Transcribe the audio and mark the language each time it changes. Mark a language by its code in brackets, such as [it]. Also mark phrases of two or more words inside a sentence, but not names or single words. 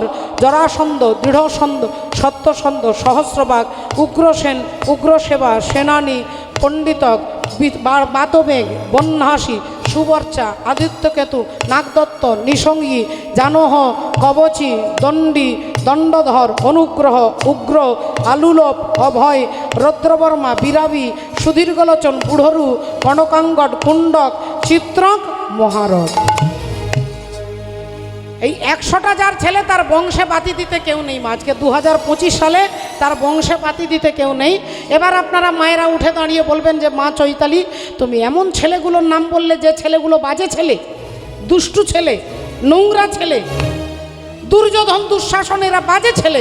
[bn] জরাসন্ধ, দৃঢ়সন্ধ, সত্যসন্ধ, সহস্রবাগ, উগ্রসেন, উগ্রসেবা, সেনানী, পণ্ডিতক, বাতবেগ, বন্যাসী, সুবর্চা, আদিত্যকেতু, নাগদত্ত, নিসঙ্গী, জানহ, কবচী, দণ্ডী, দণ্ডধর, অনুগ্রহ, উগ্র, আলুলোপ, অভয়, রৌদ্রবর্মা, বিরাবী, সুদীর্ঘলোচন, বুড়রু, কনকাঙ্গড, কুণ্ডক, চিত্রক, মহারথ। এই 100টা যার ছেলে, তার বংশে বাতি দিতে কেউ নেই। আজকে 2025 সালে তার বংশে বাতি দিতে কেউ নেই। এবার আপনারা মায়েরা উঠে দাঁড়িয়ে বলবেন যে মা চৈতালি, তুমি এমন ছেলেগুলোর নাম বললে যে ছেলেগুলো বাজে ছেলে, দুষ্টু ছেলে, নোংরা ছেলে, দুর্যোধন, দুঃশাসন, এরা বাজে ছেলে।